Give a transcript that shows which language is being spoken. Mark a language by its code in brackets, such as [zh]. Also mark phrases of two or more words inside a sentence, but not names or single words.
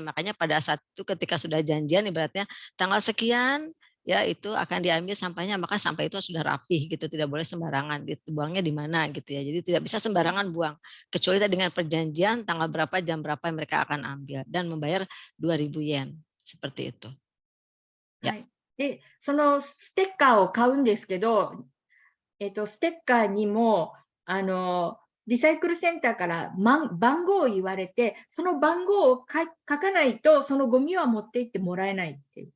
[id] Makanya pada saat itu ketika sudah janjian ibaratnya tanggal sekian ya itu akan diambil sampahnya, maka sampah itu sudah rapih gitu, tidak boleh sembarangan gitu, buangnya di mana gitu ya. Jadi tidak bisa sembarangan buang, kecuali dengan perjanjian tanggal berapa jam berapa mereka akan ambil dan membayar 2.000 yen seperti itu. [ja] はい、でそのステッカーを買うんですけど、ステッカーにもリサイクルセンターから番号を言われて、その番号を書かないとそのゴミは持って行ってもらえないっていう。